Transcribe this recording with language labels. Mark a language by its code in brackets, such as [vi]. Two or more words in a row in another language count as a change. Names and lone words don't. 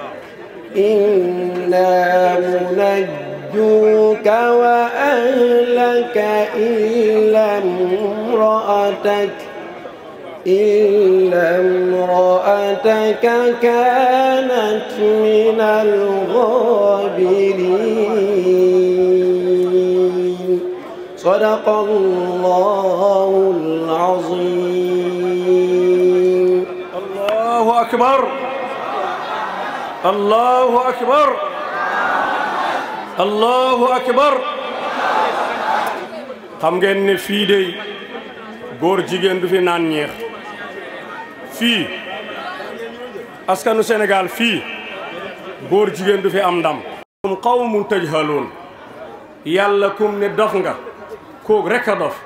[ar] إنا منجوك وأهلك إلا امرأتك كانت من الغابرين صدق الله العظيم. الله أكبر الله أكبر الله أكبر. [wo] xam ngeen ne fii de góor jigéen du fi naan ñeex fii askanu Sénégal fii góor jigéen du fi am ndam. [ar] قوم تجهلون [wo] yàlla kum ne dof nga kook rek a dof.